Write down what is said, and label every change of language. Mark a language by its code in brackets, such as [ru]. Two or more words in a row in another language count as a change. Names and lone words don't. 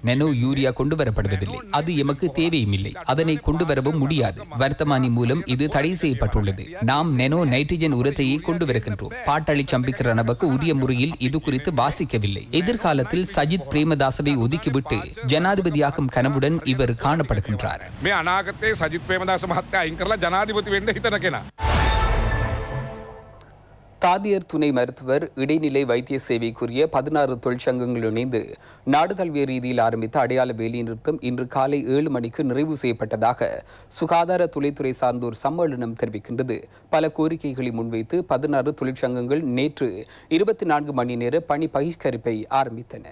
[ta] நெனோ யூரியா கொண்டு வரப்படுவதில்லை. அது எமக்கு தேவையும் இல்லை. அதனை கொண்டு வரவும் முடியாது. வர்த்தமானி மூலம் இது தடை செய்யப்பட்டுள்ளது. நாம் நெனோ நைட்ரஜன் உரத்தையே கொண்டு வருகின்றோம். பாட்டாளி சம்பிக்க ரணபக்க உரிய முறையில் இது குறித்து வாசிக்கவில்லை. எதிர்காலத்தில் சஜித் பிரேமதாசவை ஒதுக்கிவிட்டு ஜனாதிபதியாகும் கனவுடன் இவர் காணப்படுகின்றார். [si] මේ අනාගතයේ සජිත් ප්‍රේමදාස මහත්තයා අයින් කරලා ජනාධිපති වෙන්න හිතන කෙනා. [ta] தாதியர் துணை மருத்துவர் இடைநிலை வைத்திய சேவைக்குரிய 16 தொழிற்சங்கங்கள் இணைந்து நாடு தழுவிய ரீதியில் ஆரம்பித்த அடையாள வேலைநிறுத்தம் இன்று காலை 7 மணிக்கு நிறைவு செய்யப்பட்டதாக சுகாதார தொழில்துறை சார்ந்தோர் சம்மேளனம் தெரிவிக்கின்றது. பல கோரிக்கைகளை முன்வைத்து 16 தொழிற்சங்கங்கள் நேற்று 24 மணி நேர பணி பகிஷ்கரிப்பை ஆரம்பித்தன.